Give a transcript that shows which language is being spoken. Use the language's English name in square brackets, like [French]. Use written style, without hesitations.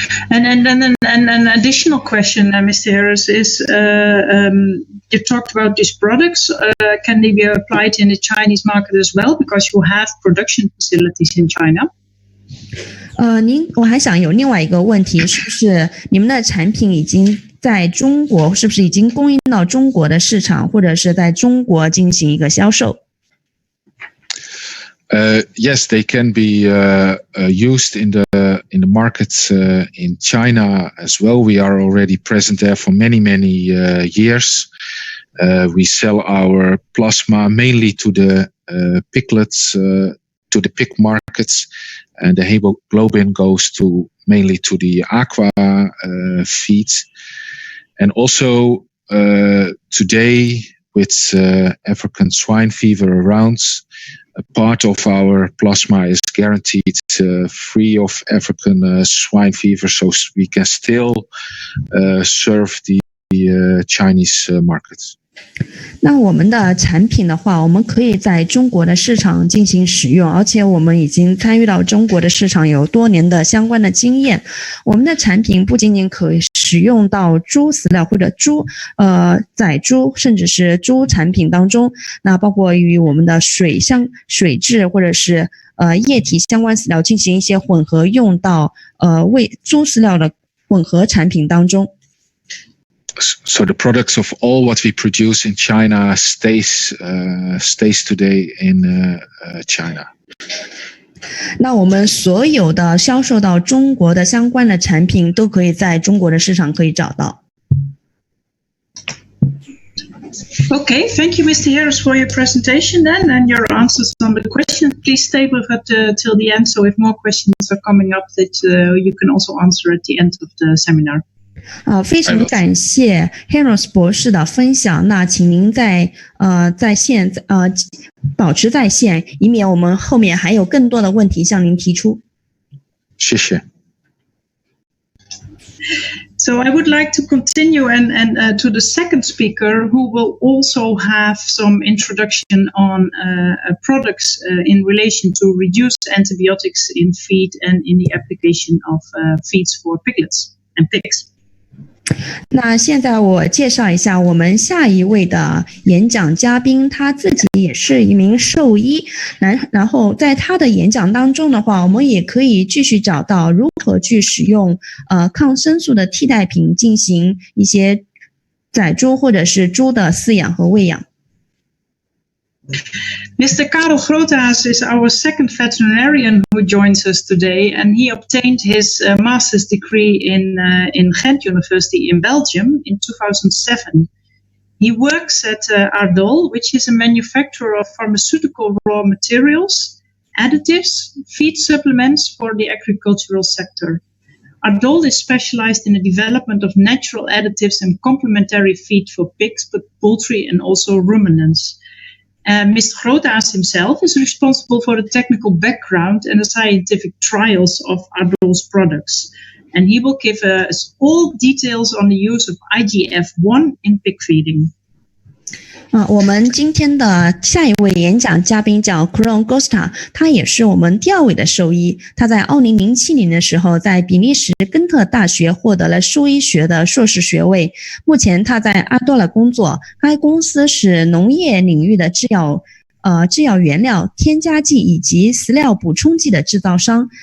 [English] And an additional question, Mr. Harris, is you talked about these products. Can they be applied in the Chinese market as well? Because you have production facilities in China. [Chinese] 我还想有另外一个问题，是不是你们的产品已经在中国，是不是已经供应到中国的市场，或者是在中国进行一个销售？ [English] Yes, they can be used in the markets in China as well. We are already present there for many years. We sell our plasma mainly to the piglets, to the pig markets, and the hemoglobin goes mainly to the aqua feeds. And also today, with African swine fever around, a part of our plasma is guaranteed free of African swine fever, so we can still serve the Chinese markets. [Chinese] 那我们的产品的话，我们可以在中国的市场进行使用，而且我们已经参与到中国的市场有多年的相关的经验。我们的产品不仅仅可以使用到猪饲料或者仔猪，甚至是猪产品当中，那包括与我们的水质或者是液体相关饲料进行一些混合，用到为猪饲料的混合产品当中。 [English] So the products of all what we produce in China stays today in China. [Chinese] 那我们所有的销售到中国的相关的产品都可以在中国的市场可以找到。 [English] Okay, thank you, Mr. Harris, for your presentation then and your answers on the question. Please stay with us till the end, so if more questions are coming up, that you can also answer at the end of the seminar. [Chinese] 非常感谢 Harris 博士的分享。那请您在线保持在线，以免我们后面还有更多的问题向您提出。谢谢。 [English] So I would like to continue and to the second speaker, who will also have some introduction on products in relation to reduced antibiotics in feed and in the application of feeds for piglets and pigs. [Chinese] 那现在我介绍一下我们下一位的演讲嘉宾，他自己也是一名兽医，然后在他的演讲当中的话，我们也可以继续找到如何去使用抗生素的替代品进行一些仔猪或者是猪的饲养和喂养。 [English] Mr. Karel Groothuis is our second veterinarian who joins us today, and he obtained his master's degree in Ghent University in Belgium in 2007. He works at Ardol, which is a manufacturer of pharmaceutical raw materials, additives, feed supplements for the agricultural sector. Ardol is specialized in the development of natural additives and complementary feed for pigs, but poultry and also ruminants. Mr. Groothuis himself is responsible for the technical background and the scientific trials of Ardol's products. And he will give us all details on the use of IGF-1 in pig feeding. [Chinese] 我们今天的下一位演讲嘉宾叫 Karel Groothuis， 他也是我们第二位的兽医。他在2007年的时候，在比利时根特大学获得了兽医学的硕士学位。目前他在阿多拉工作，该公司是农业领域的制药原料、添加剂以及饲料补充剂的制造商。